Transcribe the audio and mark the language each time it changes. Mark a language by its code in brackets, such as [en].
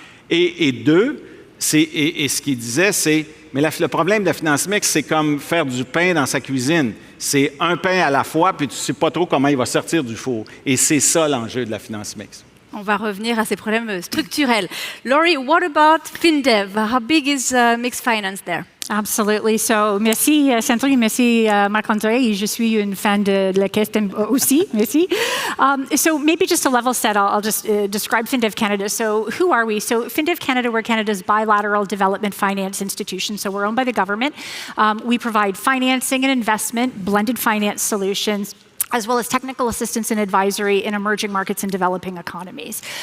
[fr] Et deux, ce qu'il disait, c'est... Mais le problème de la finance mixte, c'est comme faire du pain dans sa cuisine. C'est un pain à la fois, puis tu ne sais pas trop comment il va sortir du four. Et c'est ça l'enjeu de la finance mixte. On va revenir à ces problèmes structurels. [en] Laurie, what about FinDev? How big is mixed finance there? Absolutely. So, [fr] merci Sandrine, merci Marc-André. Je suis une fan de la caisse aussi. Merci. [en] So maybe just to level set, I'll just describe FinDev Canada. So who are we? So FinDev Canada, we're Canada's bilateral development finance institution. So we're owned by the government. We provide financing and investment, blended finance solutions, as well as technical assistance and advisory in emerging markets and developing economies.